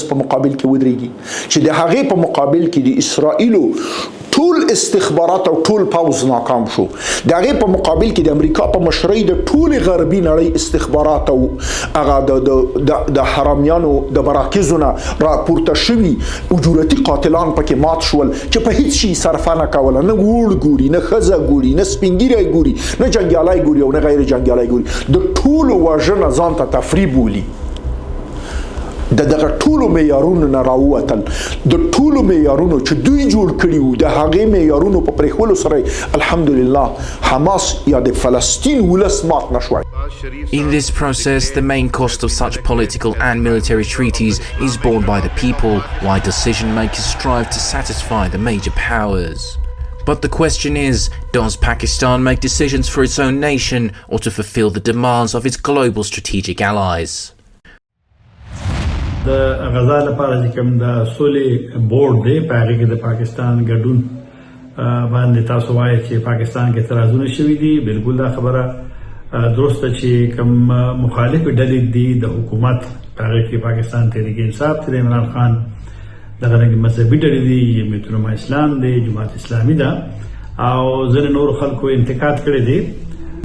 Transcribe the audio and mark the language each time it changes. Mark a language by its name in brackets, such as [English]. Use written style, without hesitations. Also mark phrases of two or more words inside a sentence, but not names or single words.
[Pashto] په مقابل کې ودرېږي چې د هغې په مقابل کې د اسرائیلو ټول استخبارات او ټول پوز ناکام شو د هغې په مقابل کې د امریکا په مشرۍ د ټولې غربي نړۍ استخبارات او هغه د حرامیانو د مراکزو نه راپورته شوي اجورتي قاتلان پکې مات شول چې په هیڅ شي صرفه نه کوله نه وړ ګوري نه ښځه ګوري نه سپین ږیری ګوري نه جنګیالی ګوري او نه غیر جنګیالی ګوري د ټولو وژنه ځان ته تفریح بولي د دغه ټولو معیارونو نه راووتل د ټولو معیارونو چې دوی جوړ کړي وو د هغې معیارونو په پرېښولو سره الحمدلله حماس یا د فلسطین ولس مات نه شوی. [English] In this process, the main cost of such political and military treaties is borne by the people, while decision makers strive to satisfy the major powers. But the question is, does Pakistan make decisions for its own nation or to fulfill the demands of its global strategic allies? [Pashto] د غزا لپاره چې کوم د سولې بورډ دی په هغې کې د پاکستان ګډون باندې تاسو وایئ چې پاکستان کې اعتراضونه شوي دي. بالکل دا خبره درسته چې کوم مخالفې ډلې دي د حکومت په هغې کې پاکستان تحریک انصاف دی، عمران خان دغه رنګې مذهبي ډلې دي، جمعیت العلماء اسلام دی، جماعت اسلامي ده او ځینې نورو خلکو انتقاد کړی دی.